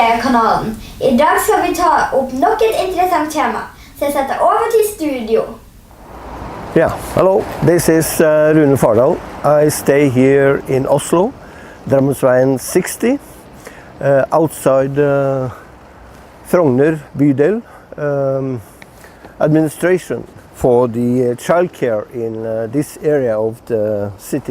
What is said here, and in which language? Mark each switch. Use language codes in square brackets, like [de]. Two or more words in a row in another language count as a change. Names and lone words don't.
[no] kanalen. I dag skal vi ta opp nok et interessant tema, så jeg setter over til studio. [en] Yeah, hello, this is Rune Fardal. I stay here in Oslo, Drammensveien 60, outside Frogner bydel, administration for the childcare in this area of the city.